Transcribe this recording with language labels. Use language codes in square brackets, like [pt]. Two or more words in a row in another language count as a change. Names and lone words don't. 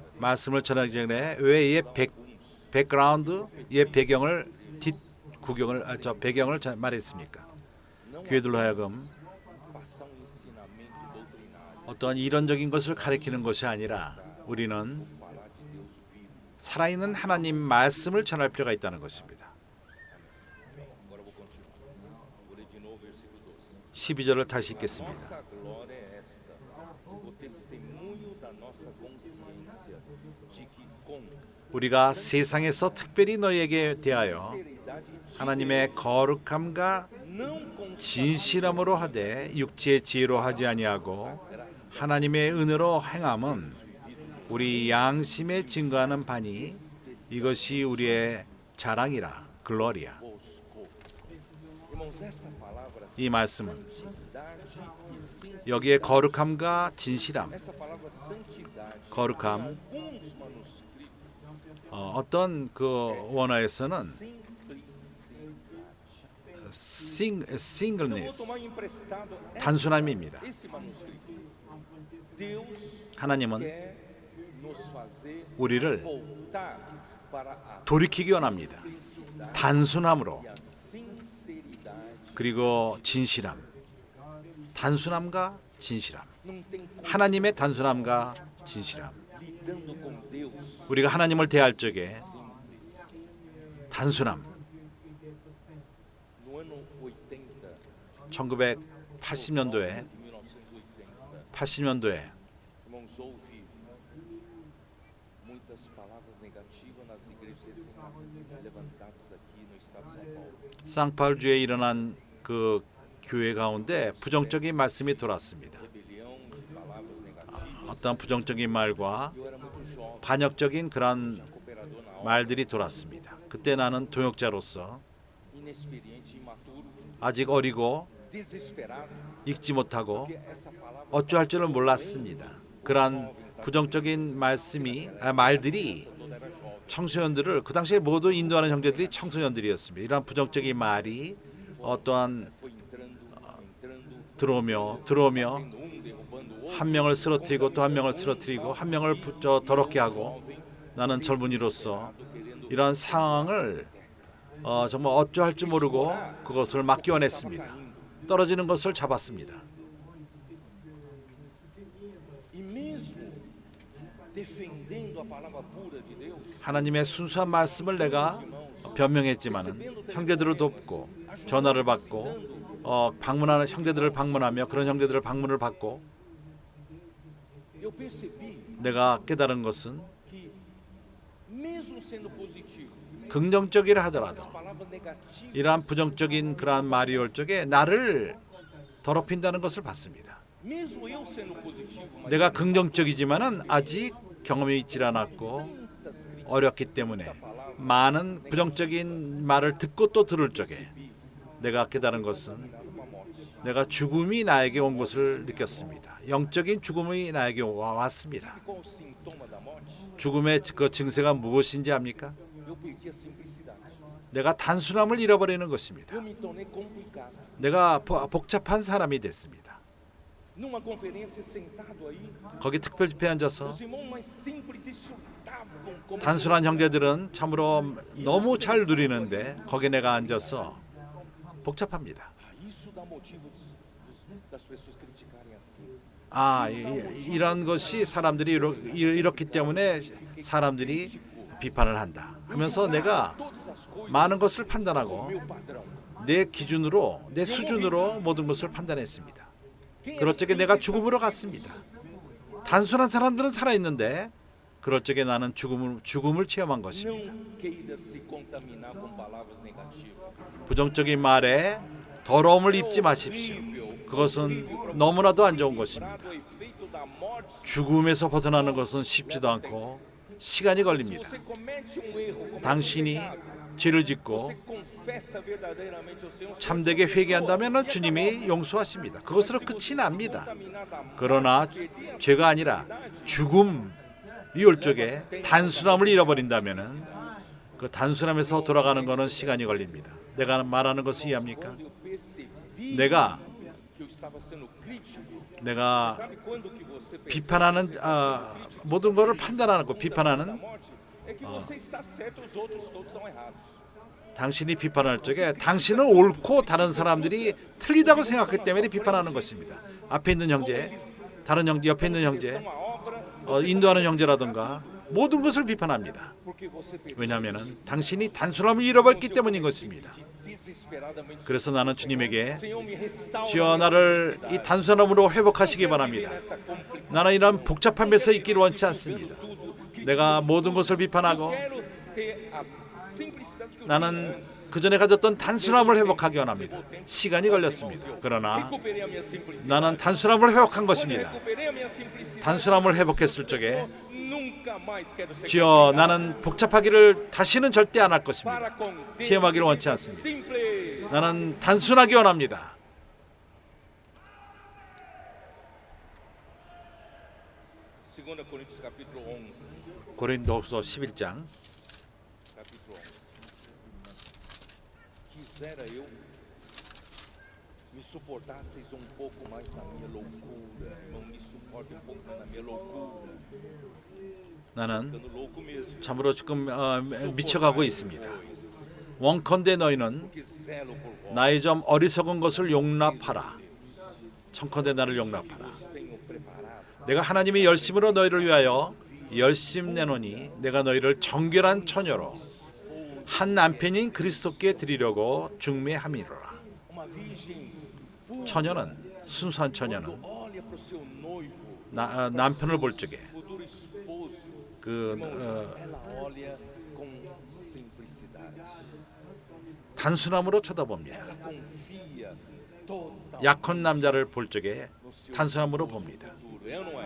[ko] 말씀을 전하기 전에 왜의 백그라운드의 배경을 배경을 말했습니까? [pt] Não [ko] 교회들로 하여금 [pt] passar um ensinamento doutrinário, [ko] 어떤 이론적인 것을 가리키는 것이 아니라 우리는 [pt] falar de Deus vivo. [ko] 살아있는 하나님 말씀을 전할 필요가 있다는 것입니다. [pt] Agora eu vou continuar. Vou ler de novo o versículo 12. [ko] 12절을 다시 읽겠습니다. [pt] Nossa glória é esta, o testemunho da nossa consciência de que com [ko] 우리가 세상에서 특별히 너희에게 대하여 [pt] sinceridade de [ko] 하나님의 거룩함과 [pt] não com [ko] 진실함으로 하되 육체의 지혜로 하지 아니하고 하나님의 은혜로 행함은 우리 양심에 증거하는 바니 이것이 우리의 자랑이라 글로리아. [pt] buscou. Irmãos, essa palavra [ko] 이 말씀은 [pt] santidade e sinceridade, [ko] 여기에 거룩함과 진실함, [pt] essa palavra santidade, [ko] 거룩함, [pt] alguns manuscritos, [ko] 어떤 그 원어에서는 [pt] simplicidade. Eu vou [ko] 싱글니스, [pt] tomar emprestado [ko] 단순함입니다. [pt] esse manuscrito. Deus [ko] 하나님은 [pt] quer nos fazer [ko] 우리를 [pt] voltar para a [ko] 돌이키기 원합니다. 단순함으로 [pt] a sinceridade. [ko] 그리고 진실함, 단순함과 진실함, [pt] Não tem como [ko] 하나님의 단순함과 진실함. [pt] lidando com Deus [ko] 우리가 하나님을 대할 적에 단순함. [pt] no ano 80, [ko] 1980년도에 [pt] 1980, irmãos, houve muitas palavras negativas nas igrejas levantadas aqui no estado de São Paulo. [ko] 상파울주에 일어난 그 교회 가운데 부정적인 말씀이 돌았습니다. [pt] Rebelião, palavras negativas. [ko] 어떤 부정적인 말과 [pt] Eu era muito jovem, [ko] 반역적인 그런 [pt] cooperador na obra, [ko] 말들이 돌았습니다. 그때 나는 동역자로서 [pt] inexperiente, imaturo, [ko] 아직 어리고 [pt] desesperado, [ko] 읽지 못하고 [pt] porque essa palavra [ko] 어찌할 줄을 몰랐습니다. 그러한 부정적인 말들이 [pt] toda era jovem. [ko] 청소년들을 그 당시에 모두 인도하는 형제들이 청소년들이었습니다. 이러한 부정적인 말이 어떠한 [pt] Foi entrando, [ko] 들어오며 [pt] derrubando o outro. [ko] 한 명을 쓰러뜨리고 또 한 명을 쓰러뜨리고 한 명을 더럽게 하고 나는 젊은이로서 이러한 상황을 정말 어찌할 줄 모르고 그것을 막기 원했습니다. 떨어지는 것을 잡았습니다. [pt] E mesmo defendendo a palavra pura de Deus, [ko] 하나님의 순수한 말씀을 내가 변명했지만은 형제들을 돕고 전화를 받고 방문하는 형제들을 방문하며 그런 형제들을 방문을 받고 [pt] eu percebi [ko] 내가 깨달은 것은 [pt] que mesmo sendo positivo, [ko] 긍정적이라 하더라도 [pt] palavras negativas [ko] 이러한 부정적인 그러한 말이 올 적에 나를 더럽힌다는 것을 봤습니다. [pt] mesmo eu sendo positivo, mas [ko] 내가 긍정적이지만은 아직 경험이 있질 않았고 [pt] tantas críticas [ko] 어렵기 때문에 많은 부정적인 말을 듣고 또 들을 적에 내가 깨달은 것은 [pt] uma morte. [ko] 내가 죽음이 나에게 온 것을 느꼈습니다. 영적인 죽음이 나에게 왔습니다. [pt] E qual o sintoma da morte? [ko] 죽음의 그 증세가 무엇인지 압니까? [pt] Eu perdi a simplicidade. [ko] 내가 단순함을 잃어버리는 것입니다. [pt] Eu me tornei complicado. [ko] 내가 복잡한 사람이 됐습니다. [pt] Numa conferência sentado aí, [ko] 거기 특별 집회에 앉아서 [pt] os irmãos mais simples desfrutavam como [ko] 단순한 형제들은 참으로 너무 잘 누리는데 거기 내가 앉아서 복잡합니다. [pt] isso dá motivo das pessoas criticarem assim. [ko] 이런 것이 사람들이 이렇기 때문에 사람들이 비판을 한다 하면서 내가 [pt] Todas as coisas [ko] 많은 것을 판단하고 [pt] meu padrão. [ko] 내 기준으로 내 수준으로 모든 것을 판단했습니다. 그럴 적에 내가 죽음으로 갔습니다. 단순한 사람들은 살아있는데 그럴 적에 나는 죽음을 체험한 것입니다. [pt] Não queira se contaminar com palavras negativas. [ko] 부정적인 말에 더러움을 입지 마십시오. 그것은 너무나도 안 좋은 것입니다. [pt] O efeito da morte. [ko] 죽음에서 벗어나는 것은 쉽지도 않고 시간이 걸립니다. [pt] Você comete um erro, comete [ko] 당신이 죄를 짓고 [pt] você confessa verdadeiramente ao Senhor. [ko] 참되게 회개한다면 주님이 용서하십니다. 그것으로 끝이 납니다. 그러나 죄가 아니라 죽음이 올 적에 단순함을 잃어버린다면 그 단순함에서 돌아가는 것은 시간이 걸립니다. 내가 말하는 것을 이해합니까? [pt] Eu percebi [ko] 내가 [pt] que eu estava sendo crítico. [ko] 내가 [pt] Sabe quando que você percebe [ko] 비판하는 모든 것을 판단하고 [pt] da [ko] 비판하는 [pt] morte? É que você está certo, os outros todos são errados. [ko] 당신이 비판할 적에 당신은 옳고 다른 사람들이 틀리다고 생각했기 때문에 비판하는 것입니다. 앞에 있는 형제, 다른 형제, 옆에 있는 형제, [pt] Uma obra [ko] 인도하는 형제라든가 모든 것을 비판합니다. [pt] porque você perdeu [ko] 왜냐하면 당신이 단순함을 잃어버렸기 때문인 것입니다. [pt] desesperadamente. [ko] 그래서 나는 주님에게 [pt] Senhor, me restaura [ko] 주여 나를 이 단순함으로 회복하시기 바랍니다. [pt] essa complicação. [ko] 나는 이런 복잡함에서 있기를 원치 않습니다. 내가 모든 것을 비판하고 [pt] Quero ter a simplicidade que eu [ko] 나는 그 전에 가졌던 단순함을 회복하기 원합니다. 시간이 걸렸습니다. 그러나 [pt] recuperei a minha simplicidade. [ko] 나는 단순함을 회복한 [pt] Quando [ko] 것입니다. [pt] recuperei a minha simplicidade, [ko] 단순함을 회복했을 적에 [pt] nunca mais quero ser [ko] 주여 나는 복잡하기를 다시는 절대 안 할 것입니다. [pt] para com Deus. [ko] 시험하기를 원치 않습니다. [pt] Simples. [ko] 나는 단순하기 원합니다. [pt] Segunda Coríntios capítulo 11, [ko] 고린도후서 11장 [pt] capítulo 11. Quisera eu me suportasseis um pouco mais na minha loucura, irmão, me suporte um pouco mais na minha loucura. [ko] 나는 [pt] Ficando louco mesmo. [ko] 참으로 지금 미쳐가고 있습니다. 원컨대 너희는 [pt] Que zelo por vós. [ko] 나의 좀 어리석은 것을 용납하라. 청컨대 나를 용납하라. [pt] Tenho preparado [ko] 내가 하나님의 열심으로 너희를 위하여 열심 내노니 내가 너희를 정결한 처녀로 한 남편인 그리스도께 드리려고 중매함이로라. [pt] uma virgem pura. [ko] 처녀는 순수한 처녀는 [pt] Olha para o seu noivo, [ko] 남편을 볼 적에 [pt] futuro esposo. [ko] 그 [pt] Ela olha com simplicidade. [ko] 단순함으로 쳐다봅니다. [pt] Ela confia total [ko] 약혼 남자를 볼 적에 단순함으로 봅니다. [pt] futuro. É ou não é?